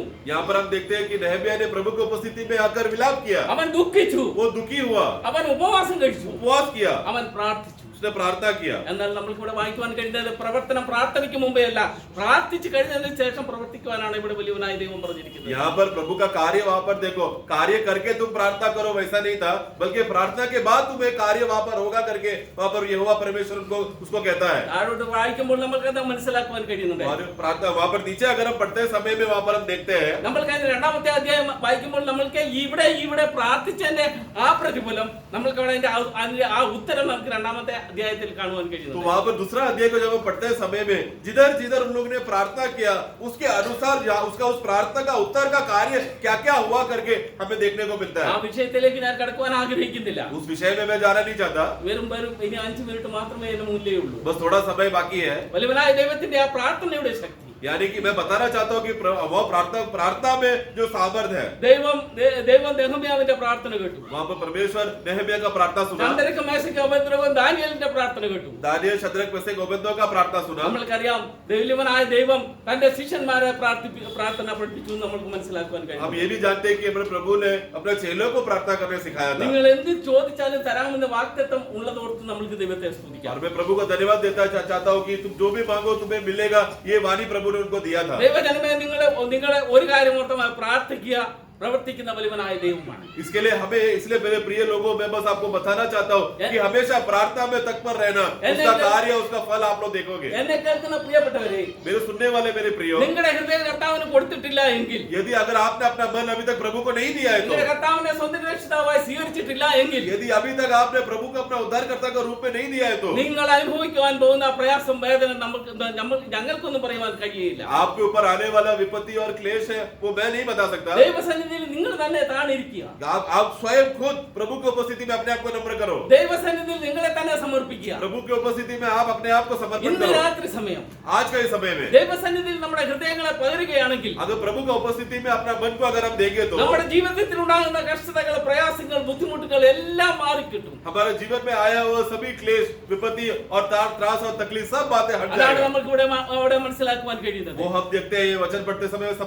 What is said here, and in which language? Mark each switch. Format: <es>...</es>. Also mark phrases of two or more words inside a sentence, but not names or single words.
<hi>यहाँ पर हम देखते हैं कि नहम्याह ने प्रभु की उपस्थिति में आकर विलाप किया.</hi> <ml>അവൻ ദുഃഖിച്ചു.</ml> <hi>वो दुखी हुआ,</hi> <ml>അവൻ ഉപവാസം കഴിച്ചു.</ml> <hi>उपवास किया.</hi> <ml>അവൻ പ്രാർത്ഥിച്ചു.</ml> <hi>उसने प्रार्थना किया।</hi> <ml>എന്നാൽ നമ്മൾക്ക് ഇവിടെ വായിക്കുവാൻ കഴിയുന്നത് പ്രവർത്തനം പ്രാർത്ഥനയ്ക്ക് മുമ്പേ അല്ല, പ്രാർത്ഥിച്ചു കഴിഞ്ഞതിന് ശേഷം പ്രവർത്തിക്കുവാനാണ് ഇവിടെ വലിയവനായ ദൈവം പറഞ്ഞിരിക്കുന്നത്.</ml> <hi>यहाँ पर प्रभु का कार्य वहां पर देखो, कार्य करके तुम प्रार्थना करो वैसा नहीं था, बल्कि प्रार्थना के बाद तुम्हें कार्य वहां पर होगा करके वहां पर यहोवा परमेश्वर उनको उसको कहता है।</hi> <ml>താഴോട്ട് വായിക്കുമ്പോൾ നമുക്ക് അത് മനസ്സിലാക്കുവാൻ കഴിയുന്നുണ്ട്.</ml> <hi>और प्रार्थना वहां पर नीचे अगर हम पढ़ते समय में वहां पर हम देखते हैं,</hi> <ml>നമ്മൾക്ക് അതിന്റെ രണ്ടാമത്തെ അധ്യായം വായിക്കുമ്പോൾ നമ്മൾക്ക് ഇവിടെ പ്രാർത്ഥിച്ചതിന്റെ ആ പ്രതിഫലം നമ്മൾക്ക് അവിടെ അതിന്റെ ആ ഉത്തരം നമുക്ക് രണ്ടാമത്തെ അധ്യായത്തിൽ കാണുവാൻ</ml> <hi>तो</hi> <ml>കഴിയുന്നു.</ml> <hi>वहां पर दूसरा अध्याय को जब हम पढ़ते हैं समय में जिधर जिधर उन लोगों ने प्रार्थना किया उसके अनुसार उसका उस प्रार्थना का उत्तर का कार्य क्या क्या हुआ करके हमें देखने को मिलता</hi> <ml>ആ</ml> <hi>है।</hi> <ml>വിഷയത്തിലേക്ക് ഞാൻ കടക്കുവാൻ ആഗ്രഹിക്കുന്നില്ല.</ml> <hi>उस विषय में मैं जाना नहीं चाहता,</hi> <ml>വെറും ഇനി 5 മിനിറ്റ് മാത്രമേ എന്റെ മുന്നിലേ ഉള്ളൂ.</ml> <hi>बस थोड़ा समय बाकी है।</hi> <ml>വലിയവനായ ദൈവത്തിന്റെ ആ പ്രാർത്ഥനയുടെ ശക്തി,</ml> <hi>यानी कि मैं बताना चाहता हूँ कि वो प्रार्थना में जो सामर्थ है,</hi> <ml>ദൈവം നെഹമ്യാവിന്റെ പ്രാർത്ഥന കേട്ടു.</ml> <hi>वहां पर परमेश्वर नेहमिया का प्रार्थना सुना,</hi> <ml>ചന്ദ്രക്ക് മേശയ്ക്ക് ഉപദ്രവം ദാനിയേലിന്റെ പ്രാർത്ഥന കേട്ടു.</ml> <hi>दानियेल शद्रक मेशक अबेदनगो का प्रार्थना सुना।</hi> <ml>നമ്മൾക്കറിയാം വലിയവനായ ദൈവം തന്റെ ശിഷ്യന്മാരെ പ്രാർത്ഥന പഠിപ്പിച്ചു എന്ന് നമുക്ക് മനസ്സിലാക്കുവാൻ</ml> <hi>हम</hi> <ml>കഴിയും.</ml> <hi>ये भी जानते हैं कि हमारे प्रभु ने अपने चेलों को प्रार्थना करने सिखाया था।</hi> <ml>നിങ്ങൾ എന്ത് ചോദിച്ചാലും തരാമെന്ന വാഗ്ദത്തം ഉള്ളതോർത്ത് നമ്മൾക്ക് ദൈവത്തെ സ്തുതിക്കാം.</ml> <hi>और मैं प्रभु को धन्यवाद देता चाहता हूँ कि तुम जो भी मांगो तुम्हें मिलेगा, ये वाणी प्रभु ने उनको दिया था।</hi> <ml>ദൈവജനമേ, നിങ്ങളെ ഒരു കാര്യം ഓർത്ത് പ്രാർത്ഥിക്കുക, പ്രവർത്തിക്കുന്ന വലിയവനായ ദൈവമാണ്.</ml> <hi>इसके लिए हमें, इसलिए मेरे प्रिय लोगों, मैं बस आपको बताना चाहता हूँ कि हमेशा प्रार्थना में तत्पर रहना, उसका कार्य उसका फल आप लोग देखोगे।</hi> <ml>എന്നെ കേൾക്കുന്ന പ്രിയപ്പെട്ടവരെ,</ml> <hi>मेरे सुनने वाले मेरे प्रियो,</hi> <ml>നിങ്ങളുടെ ഹൃദയം കർത്താവിന് കൊടുത്തിട്ടില്ല എങ്കിൽ,</ml> <hi>यदि अगर आपने अपना मन अभी तक प्रभु को नहीं दिया है, तो</hi> <ml>നിങ്ങളുടെ കർത്താവിനെ സ്വന്തം രക്ഷിതാവായി സ്വീകരിച്ചിട്ടില്ല എങ്കിൽ,</ml> <hi>यदि अभी तक आपने प्रभु को अपना उद्धारकर्ता के रूप में नहीं दिया है, तो</hi> <ml>നിങ്ങൾ അനുഭവിക്കുവാൻ പോകുന്ന പ്രയാസം, വേദന ഞങ്ങൾക്കൊന്നും പറയുവാൻ കഴിയില്ല.</ml> <hi>आपके ऊपर आने वाला विपत्ति और क्लेश है, वो मैं नहीं बता सकता।</hi> <ml>ദൈവസന്നിധിയിൽ നിങ്ങൾ തന്നെ താണിരിക്കുക.</ml> <hi>आप स्वयं खुद प्रभु की उपस्थिति में अपने आप को नम्र करो।</hi> <ml>ദൈവസന്നിധിയിൽ നിങ്ങളെ തന്നെ സമർപ്പിക്കുക.</ml> <hi>प्रभु की उपस्थिति में आप अपने आप को समर्पित</hi> <ml>ഇന്ന്</ml> <hi>करो।</hi> <ml>രാത്രി സമയം</ml> <hi>आज के इस समय में</hi> <ml>ദൈവസന്നിധിയിൽ നമ്മുടെ ഹൃദയങ്ങളെ പകരുകയാണെങ്കിൽ,</ml> <hi>अगर प्रभु की उपस्थिति में अपना मन को अगर हम देंगे, तो</hi> <ml>നമ്മുടെ ജീവിതത്തിൽ ഉണ്ടാകുന്ന കഷ്ടതകൾ, പ്രയാസങ്ങൾ, ബുദ്ധിമുട്ടുകൾ എല്ലാം മാറിക്കിട്ടും.</ml> <hi>हमारे जीवन में आया हुआ सभी क्लेश, विपत्ति और त्रास और तकलीफ सब बातें हट</hi> <ml>അതാണ്</ml> <hi>जाएगा।</hi> <ml>നമുക്ക് ഇവിടെ മനസ്സിലാക്കുവാൻ കഴിയുന്നത്.</ml> <hi>वो हम देखते हैं, ये वचन पढ़ते समय समझते</hi>